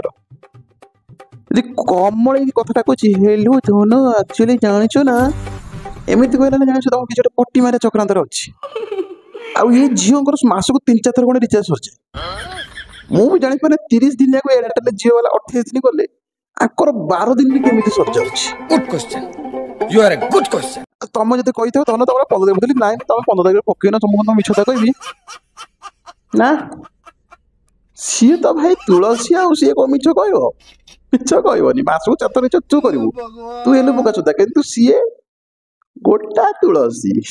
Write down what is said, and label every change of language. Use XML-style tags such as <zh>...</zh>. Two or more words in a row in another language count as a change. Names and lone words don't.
<or>ଯଦି କମଳେଇକି କଥାଟା କହୁଛି, ହେଲୁ ଧନ ଆକ୍ଚୁଆଲି ଜାଣିଛୁ ନା, ଏମିତି କହିଲା ନା ଜାଣିଛୁ ତମ କିଛି ଗୋଟେ ପଟି ମାରିବା ଚକ୍ରାନ୍ତରେ ଅଛି। ଆଉ ଏ ଝିଅଙ୍କର ମାସକୁ 3-4 ଥର ଖଣ୍ଡେ ରିଚାର୍ଜ ସରିଯାଏ। ମୁଁ ବି ଜାଣିପାରେ 30 ଦିନ ଯାକ ଏୟାରଟେଲ ଝିଅ ବାଲା 28 ଦିନ ଗଲେ ଆଙ୍କର 12 ଦିନ ବି କେମିତି ସରିଯାଉଛି।</or> <en>good question, you are a good question.</en> <or>ତମେ ଯଦି କହିଥିବ ତମେ ତମର 15 ଦିନ ବୁଝିଲି, ନାଇଁ ତମେ 15 ତାରିଖରେ ପକେଇନ, ତମକୁ ତମ ମିଛ କଥା କହିବି ନା। ସିଏ ତ ଭାଇ ତୁଳସୀ, ଆଉ ସିଏ କଣ ମିଛ କହିବ? ମିଛ କହିବନି, ମାସକୁ 4 ଥର ରିଚାର୍ଜ ତୁ କରିବୁ, ତୁ ହେଲୁ ବୋକା ଚୋଦା, କିନ୍ତୁ ସିଏ ଗୋଟା ତୁଳସୀ।</or>